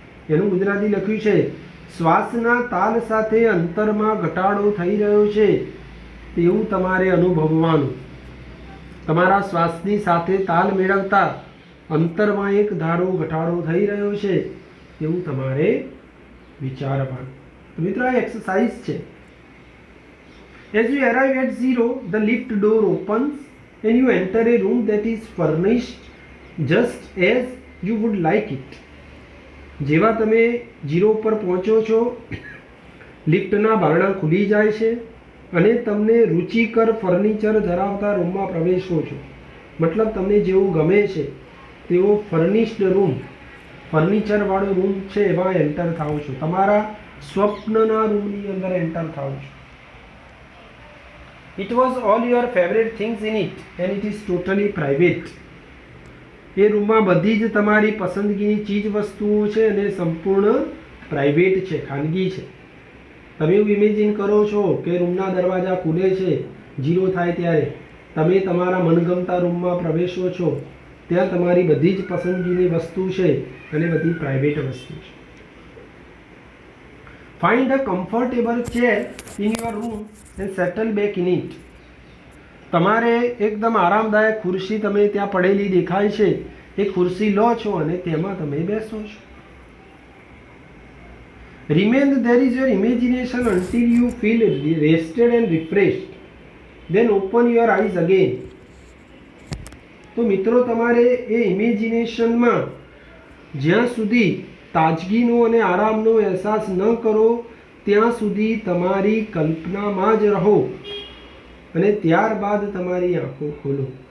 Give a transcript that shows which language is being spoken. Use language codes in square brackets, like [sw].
[gu] એનું ગુજરાતી લખ્યું છે શ્વાસના તાલ સાથે અંતરમાં ઘટાડો થઈ રહ્યો છે તેવું તમારે અનુભવવાનું. તમારા શ્વાસની સાથે તાલ મેળવતા અંતરમાં એક ધારો ઘટાડો થઈ રહ્યો છે એવું તમારે વિચારવાનું. મિત્રો આ એક્સરસાઇઝ છે. [en] As you arrive at 0, the lift door opens and you enter a room that is furnished just as you would like it. [gu] જેવા તમે 0 પર પહોંચો છો, લિફ્ટના બારણા ખુલી જાય છે અને તમને રુચિકર ફર્નિચર ધરાવતા રૂમમાં પ્રવેશો છો. મતલબ તમને જેવું ગમે છે તેવો ફર્નિશ્ડ રૂમ, ફર્નિચરવાળો રૂમ છે એમાં એન્ટર થાઓ છો. તમારા સ્વપ્નના રૂમની અંદર એન્ટર થાઓ છો. [en] It was all your favorite things in it and it is totally private. [gu] એ રૂમમાં બધી જ તમારી પસંદગીની ચીજ વસ્તુઓ છે અને સંપૂર્ણ પ્રાઇવેટ છે, ખાનગી છે. તમે એવું ઇમેજિન કરો છો કે રૂમના દરવાજા ખુલે છે 0 થાય ત્યારે, તમે તમારા મનગમતા રૂમમાં પ્રવેશો છો, ત્યાં તમારી બધી જ પસંદગીની વસ્તુ છે અને બધી પ્રાઇવેટ વસ્તુ છે. [en] Find a comfortable chair in your room and settle back in it. [gu] તમારે એકદમ આરામદાયક ખુરશી તમે ત્યાં પડેલી દેખાય છે એ ખુરશી લો છો અને તેમાં તમે બેસો છો. [en] Remain there is your imagination until you feel rested and refreshed. Then open your eyes again. [gu] તો મિત્રો તમારે એ ઇમેજિનેશનમાં જ્યાં સુધી તાજગીનો અને આરામનો અહેસાસ ન કરો ત્યાં સુધી તમારી કલ્પનામાં જ રહો અને ત્યારબાદ તમારી આંખો ખોલો.